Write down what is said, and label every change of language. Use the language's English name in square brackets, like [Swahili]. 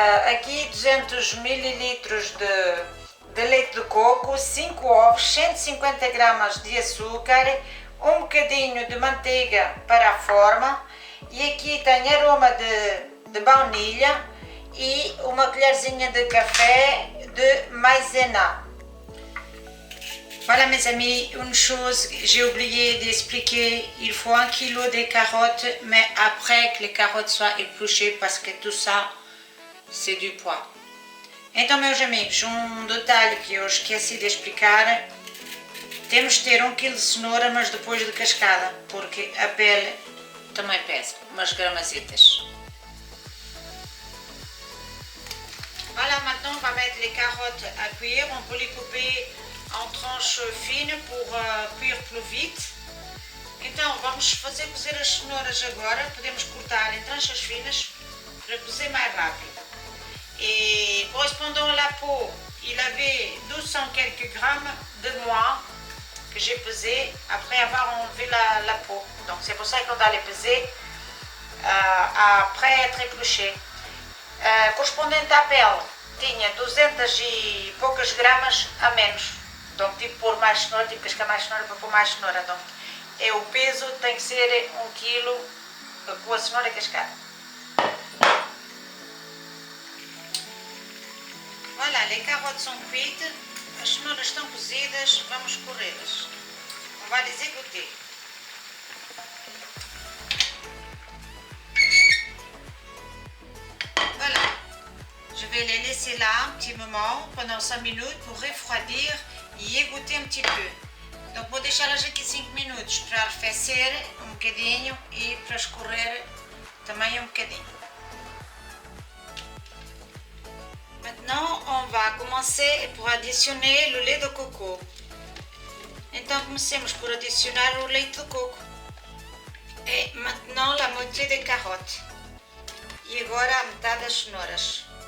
[Portuguese] Aqui 200 ml de leite de coco, 5 ovos, 150 gramas de açúcar, um bocadinho de manteiga para a forma, e aqui tem aroma de baunilha e uma colherzinha de café de maïzena. [French] Voilà mes amis, une chose j'ai oublié d'expliquer, il faut 1 kg de carottes, mais après que les carottes soient épluchées, parce que tout ça c'est du poids. [Portuguese] Então meus amigos, detalhe que eu esqueci de explicar, temos de ter 1 kg de cenoura, mas depois de cascada, porque a pele também pesa, umas gramazitas. [French] Voilà, maintenant on va mettre les carottes à cuire, on peut les couper en tranches fines pour cuire plus vite. [Portuguese] Então vamos fazer cozer as cenouras agora, podemos cortar em tranches finas para cozer mais rápido. [French] Et correspondant à la peau, il avait 200 quelques grammes de moins que j'ai pesé après avoir enlevé la peau. Donc c'est pour ça qu'on doit les peser après être épluché. [Portuguese] Correspondente à pele, tinha 200 e poucas gramas a menos. Donc tive que pôr mais cenoura, tive que cascar mais cenoura para pôr mais cenoura. Donc, o peso tem que ser 1 kg com a cenoura cascada. [French] Voilà, les carottes sont cuites, [Portuguese] as cenouras estão cozidas, vamos escorrê-las. [French] On va les égoutter. Voilà, je vais les laisser là un petit moment, pendant 5 minutes, pour refroidir e égoutter um petit peu. [Portuguese] Donc vou deixá-las aqui 5 minutos para arrefecer um bocadinho e para escorrer também um bocadinho. [French] Maintenant, on va commencer pour additionner le lait de coco. [Portuguese] Então comecemos por adicionar o leite de coco. [French] Et maintenant la moitié des carottes. [Portuguese] E agora a metade das cenouras.